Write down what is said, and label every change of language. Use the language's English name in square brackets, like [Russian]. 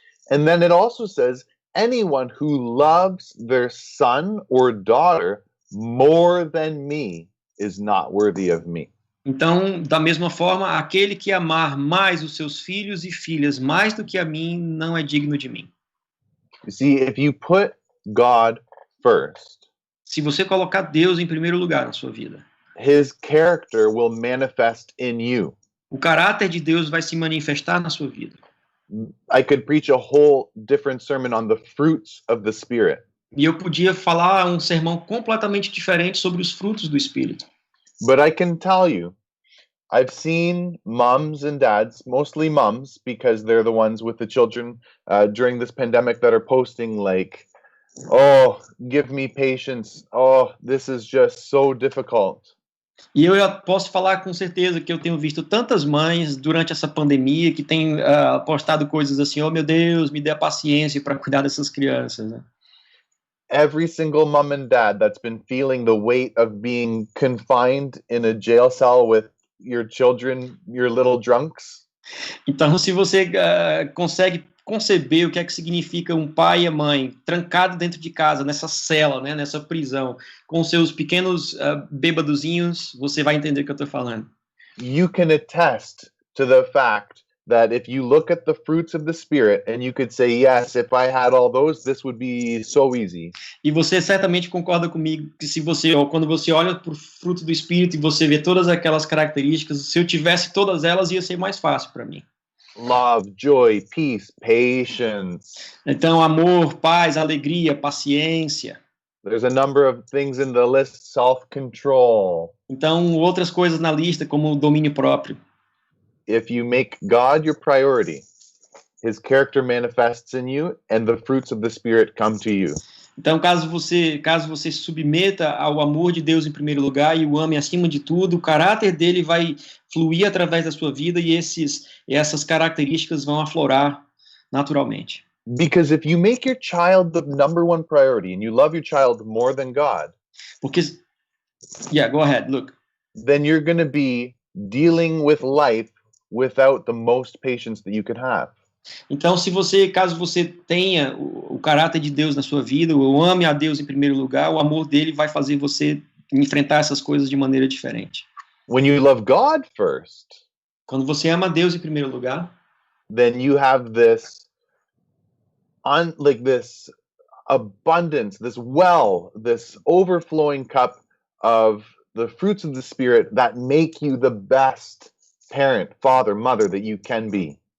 [English] And then it also says, anyone who loves their son or daughter more than me is not worthy of me. [Portuguese] Então, da mesma forma, aquele que amar mais os seus filhos e filhas mais do que a mim, não é digno de mim. [English] You see, if you put God first, [Portuguese] se você colocar Deus em primeiro lugar na sua vida, [English] His character will manifest in you. [Portuguese] O caráter de Deus vai se manifestar na sua vida. [English] I could preach a whole different sermon on the fruits of the Spirit. [Portuguese] E eu podia falar um sermão completamente diferente sobre os frutos do Espírito. [English] But I can tell you, I've seen moms and dads, mostly moms, because they're the ones with the children during this pandemic that are posting like, oh, give me patience. Oh, this is just so difficult. [Portuguese] E eu posso falar com certeza que eu tenho visto tantas mães durante essa pandemia que têm postado coisas assim, oh meu Deus, me dê a paciência para cuidar dessas crianças, né? [English] Every single mom and dad that's been feeling the weight of being confined in a jail cell with your children, your little drunks? [Portuguese] Então, se você consegue conceber o que é que significa um pai e a mãe trancado dentro de casa, nessa cela, né, nessa prisão, com seus pequenos bêbadozinhos, você vai entender o que eu estou falando. [English] You can attest to the fact that if you look at the fruits of the Spirit and you could say, yes, if I had all those, this would be so easy. [Portuguese] E você certamente concorda comigo que quando você olha para o fruto do Espírito e você vê todas aquelas características, se eu tivesse todas elas, ia ser mais fácil para mim. [English] Love, joy, peace, patience. [Portuguese] Então, amor, paz, alegria, paciência. [English] There's a number of things in the list, self-control. [Portuguese] Então, outras coisas na lista, como o domínio próprio. [English] If you make God your priority, his character manifests in you and the fruits of the Spirit come to you. [Portuguese] Então, caso você se submeta ao amor de Deus em primeiro lugar e o ame acima de tudo, o caráter dele vai fluir através da sua vida e essas características vão aflorar naturalmente. [English] Because if you make your child the number one priority and you love your child more than God, [Portuguese] Porque, [English] yeah, go ahead, look. then you're going to be dealing with life without the most patience that you could have. [Portuguese] Então, caso você tenha o caráter de Deus na sua vida, ou ame a Deus em primeiro lugar, o amor dele vai fazer você enfrentar essas coisas de maneira diferente. [English] When you love God first, [Portuguese] Quando você ama a Deus em primeiro lugar, [English] then you have this this abundance, this well, this overflowing cup of the fruits of the Spirit that make you the best parent, father, mother that you can be.